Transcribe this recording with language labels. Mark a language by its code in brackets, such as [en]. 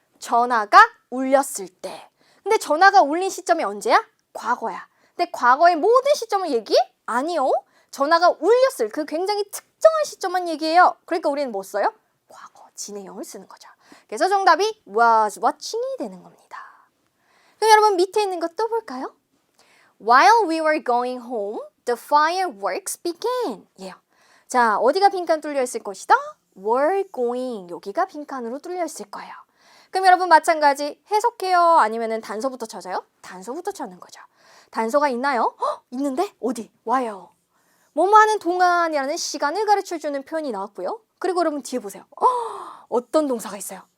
[ko] 전화가 울렸을 때. 근데 전화가 울린 시점이 언제야? 과거야. 근데 과거의 모든 시점을 얘기해? 아니요. 전화가 울렸을 그 굉장히 특정한 시점만 얘기해요. 그러니까 우리는 뭐 써요? 과거 진행형을 쓰는 거죠. 그래서 정답이 was watching이 되는 겁니다. 그럼 여러분 밑에 있는 것 또 볼까요? [en] While we were going home, the fireworks began. [ko] 예요. 자, 어디가 빈칸 뚫려 있을 것이다? [en] were going. [ko] 여기가 빈칸으로 뚫려 있을 거예요. 그럼 여러분 마찬가지 해석해요? 아니면은 단서부터 찾아요? 단서부터 찾는 거죠. 단서가 있나요? 있는데? 어디? 와요. 뭐뭐 하는 동안이라는 시간을 가르쳐주는 표현이 나왔고요. 그리고 여러분 뒤에 보세요. 어떤 동사가 있어요?